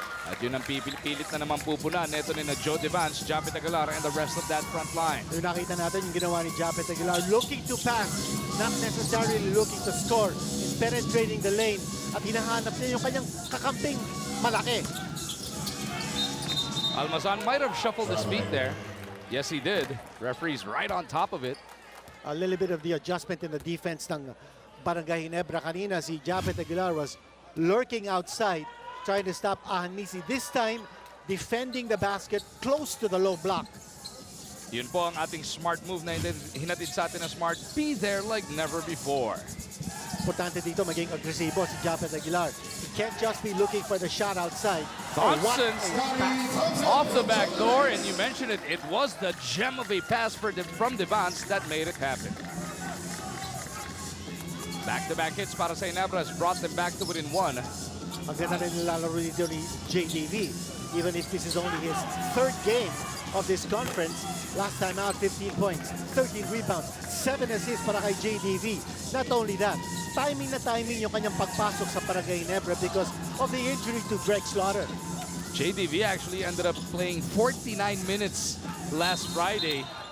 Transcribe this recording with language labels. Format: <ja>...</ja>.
<tl>At yun ang pilit na naman pupunan. Ito ni na Joe Devans, Japet Aguilar, and the rest of that front line. Yung nakita natin yung ginawa ni Japet Aguilar,</tl> <en>looking to pass, not necessarily looking to score, is penetrating the lane</en> <tl>at hinahanap niya yung kanyang kakamping malaki.</tl> <en>Almazan might have shuffled his feet there. Yes, he did. Referee's right on top of it. A little bit of the adjustment in the defense</en> <tl>ng Barangay Ginebra kanina.</tl> <en>Si Japet Aguilar was lurking outside, trying to stop Anmisi. This time, defending the basket close to the low block.</en> <tl>Yun po ang ating smart move na hinatid sa atin na Smart.</tl> <en>Be there like never before.</en> <tl>Importante dito maging agresibo si Japet Aguilar.</tl> <en>He can't just be looking for the shot outside. Thompson off the back door, and you mentioned it. It was the gem of a pass from Devans that made it happen. Back-to-back hits</en> <tl>para sa</tl> <en>Ginebra has brought them back to within 1.</en> <tl>Ang ganda rin nilalaro dito ni JDV.</tl> <en>Even if this is only his third game of this conference, last time out 15 points, 13 rebounds, 7 assists</en> <tl>para kay</tl> <en>JDV. Not only that,</en> <tl>timing na timing yung kanyang pagpasok sa Barangay Ginebra</tl> <en>because of the injury to Greg Slaughter. JDV actually ended up playing 49 minutes last Friday.</en>